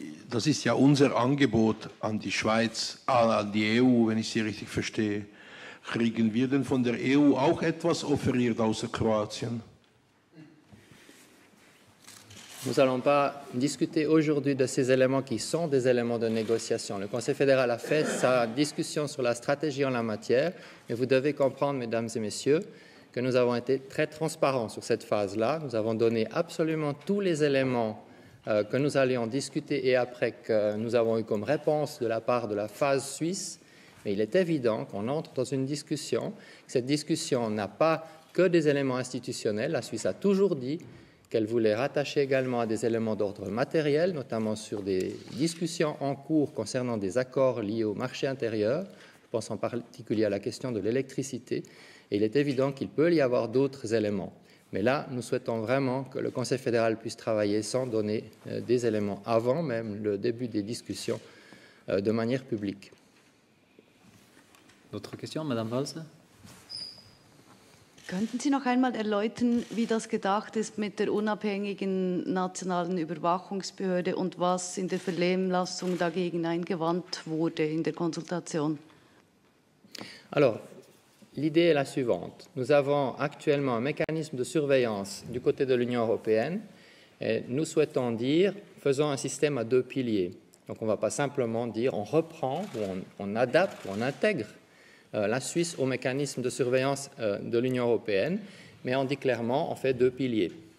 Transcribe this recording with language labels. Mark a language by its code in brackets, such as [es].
[de] Das ist ja unser Angebot an die Schweiz, an die EU, wenn ich Sie richtig verstehe. Kriegen wir denn von der EU auch etwas offeriert außer Kroatien? [fr] Nous n'allons pas discuter aujourd'hui de ces éléments qui sont des éléments de négociation. Le Conseil fédéral a fait sa discussion sur la stratégie en la matière, mais vous devez comprendre, mesdames et messieurs, que nous avons été très transparents sur cette phase-là. Nous avons donné absolument tous les éléments que nous allions discuter et après que nous avons eu comme réponse de la part de la phase suisse. Mais il est évident qu'on entre dans une discussion. Cette discussion n'a pas que des éléments institutionnels. La Suisse a toujours dit qu'elle voulait rattacher également à des éléments d'ordre matériel, notamment sur des discussions en cours concernant des accords liés au marché intérieur. Je pense en particulier à la question de l'électricité. Et il est évident qu'il peut y avoir d'autres éléments. Mais là, nous souhaitons vraiment que le Conseil fédéral puisse travailler sans donner des éléments avant même le début des discussions de manière publique. D'autres questions, Madame Walser? [de] Könnten Sie noch einmal erläutern, wie das gedacht ist mit der unabhängigen nationalen Überwachungsbehörde und was in der Vernehmlassung dagegen eingewandt wurde in der Konsultation? [fr] Alors, l'idée est la suivante. Nous avons actuellement un mécanisme de surveillance du côté de l'Union européenne et nous souhaitons dire, faisons un système à 2 piliers. Donc on ne va pas simplement dire on reprend ou on adapte ou on intègre la Suisse au mécanisme de surveillance de l'Union européenne, mais on dit clairement on fait 2 piliers.